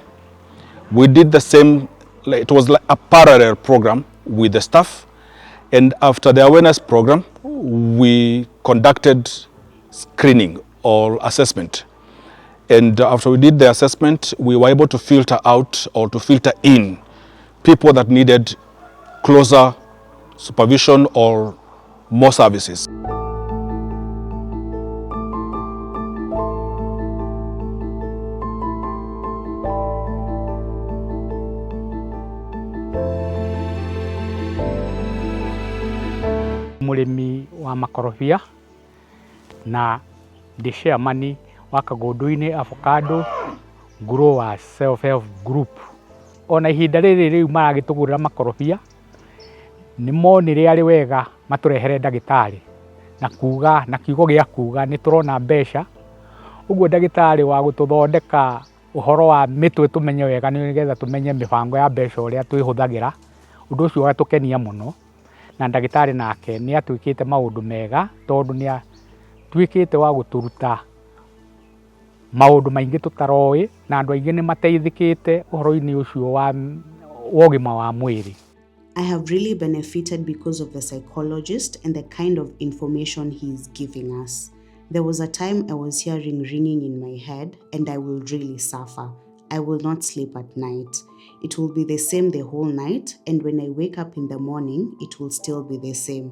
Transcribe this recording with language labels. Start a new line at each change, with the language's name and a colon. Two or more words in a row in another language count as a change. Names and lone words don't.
English: We did the same, it was like a parallel program with the staff, and after the awareness program, we conducted screening or assessment. And after we did the assessment, we were able to filter out or to filter in people that needed closer supervision or more services.
Kikuyu: Murimi wa makorobia na
English: the chairman
Kikuyu: wa Kagunduini avocado growers self-help group. Ona ihinda rĩrĩ rĩu maragĩtũgũrĩra makorobia nĩ monire arĩ wega matũrehere ndagĩtarĩ na kuga na kiugo gĩa kuga nĩ tũrona mbeca, ũguo ndagĩtarĩ wa gũtũthondeka ũhoro wa mĩtwe tũmenye wega nĩgetha tũmenye mĩbango ya mbeca ũrĩa twĩhũthagĩra. Ũndũ ũcio ũgatũkenia mũno, na ndagĩtarĩ nake nĩ atwĩkĩte maũndũ mega tondũ nĩ atwĩkĩte wa gũtũruta maũndũ maingĩ tũtaroĩ, na andũ aingĩ nĩ mateithĩkĩte ũhoro-inĩ ũcio wa ũgima wa mwĩrĩ.
English: I have really benefited because of the psychologist and the kind of information he's giving us. There was a time I was hearing ringing in my head and I will really suffer. I will not sleep at night. It will be the same the whole night, and when I wake up in the morning, it will still be the same.